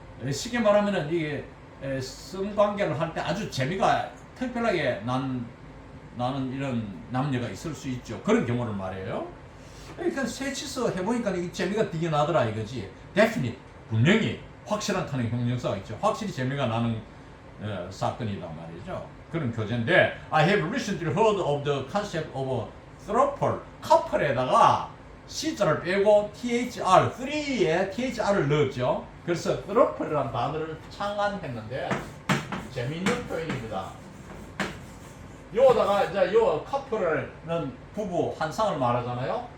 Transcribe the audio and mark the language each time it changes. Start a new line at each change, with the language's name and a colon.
Korean: 쉽게 말하면은 이게 성관계를 할 때 아주 재미가 특별하게 나는 이런 남녀가 있을 수 있죠. 그런 경우를 말해요. 그러니까 셋이서 해보니까 이 재미가 되게 나더라 이거지. definite, 분명히 확실한 타는 형용사가 있죠. 확실히 재미가 나는 사건이다 말이죠. 그런 교재인데,
English: I have recently heard of the concept of throuple.
Korean: couple에다가 C자를 빼고 THR, 3에 THR을 넣었죠. 그래서 throuple이라는 단어를 창안했는데 재미있는 표현입니다. 요다가 이제 요 커플은 부부 한상을 말하잖아요.